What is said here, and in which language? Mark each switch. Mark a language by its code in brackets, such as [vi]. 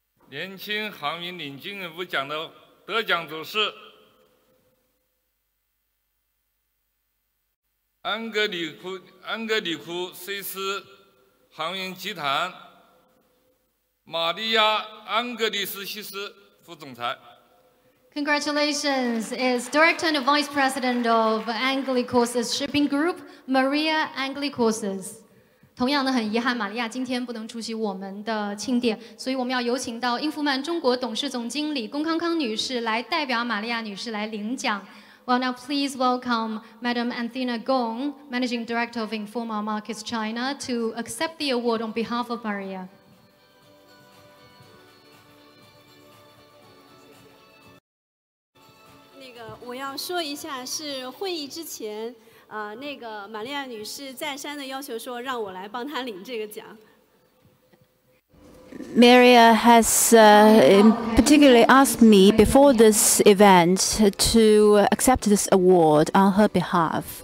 [zh] 年轻航运领军人物奖的得奖者是安格里库瑞斯航运集团玛利亚·安格里斯西斯副总裁。 [en] Congratulations is Director and Vice President of Angli Courses Shipping Group, Maria Angli Courses。 [zh] 同样的，很遗憾，玛利亚今天不能出席我们的庆典，所以我们要有请到英孚曼中国董事总经理龚康康女士来代表玛利亚女士来领奖。 [en] Well, now please welcome Madam Anthena Gong, Managing Director of Informa Markets China, to accept the award on behalf of Maria. [zh] 我要说一下，是会议之前，那个玛利亚女士再三的要求说，让我来帮她领这个奖。 [en] Maria has particularly asked me before this event to accept this award on her behalf.